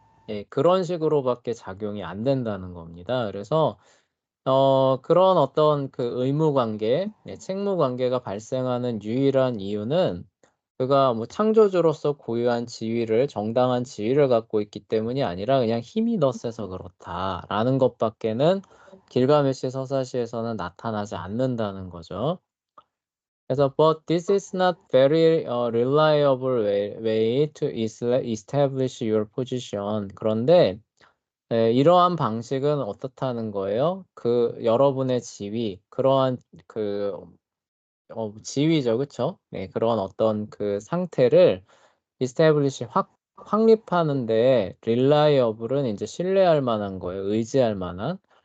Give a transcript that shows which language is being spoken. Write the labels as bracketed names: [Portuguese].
[Korean] 예, 그런 식으로밖에 작용이 안 된다는 겁니다. 그래서 그런 어떤 그 의무 관계, 책무 관계가 발생하는 유일한 이유는 그가 뭐 창조주로서 고유한 지위를, 정당한 지위를 갖고 있기 때문이 아니라 그냥 힘이 더 세서 그렇다라는 것밖에는 길가메시 서사시에서는 나타나지 않는다는 거죠. [English] 그래서 but this is not very reliable way to establish your position. [Korean] 그런데 이러한 방식은 어떻다는 거예요? 여러분의 지위, 그러한 지위죠, 그쵸? 네, 그런 어떤 그 상태를 establish, 확립하는데 reliable은 이제 신뢰할 만한 거예요. 의지할 만한.